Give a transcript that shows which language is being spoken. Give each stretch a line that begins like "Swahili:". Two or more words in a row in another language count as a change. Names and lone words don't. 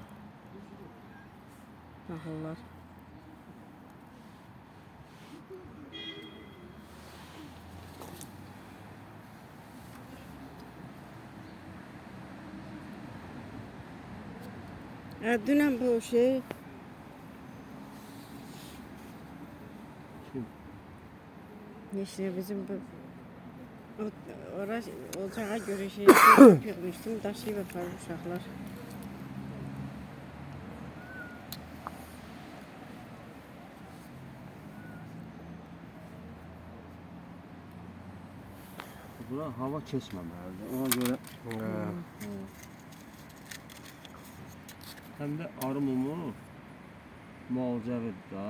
Azerbaijani: Ağıllar. Dünən bu şey Kim? işte bizim bu ocağa göre şey yığmışdım, daşıyıb aparıb uşaqlar. Bura hava kesməməlidir. Ona görə həm də arı mumu müalicəvidir da.